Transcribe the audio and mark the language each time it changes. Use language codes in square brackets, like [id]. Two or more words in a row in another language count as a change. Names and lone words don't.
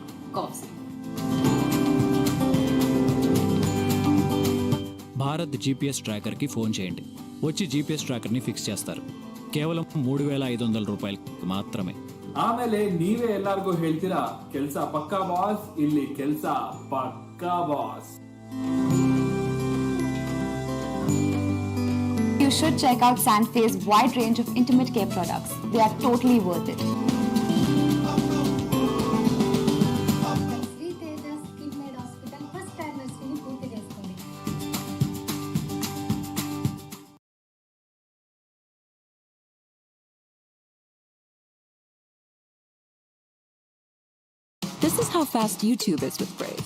[en] course. [te] భారత్ జీపీఎస్ ట్రాకర్కి ఫోన్ చేయండి. వచ్చి [en] GPS tracker [te] ఫిక్స్ చేస్తారు. కేవలం 3,500 [kn] ರೂಪಾಯಿಗೆ ಮಾತ್ರమే. ಆಮೇಲೆ ನೀವೇ ಎಲ್ಲರಿಗೂ ಹೇಳ್ತೀರಾ ಕೆಲಸ ಪಕ್ಕಾ ಬಾಸ್, ಇಲ್ಲಿ ಕೆಲಸ ಪಕ್ಕಾ ಬಾಸ್. [en] You should check out Sandfay's wide range of intimate care products. They are totally worth it. This is how fast YouTube is with Brave.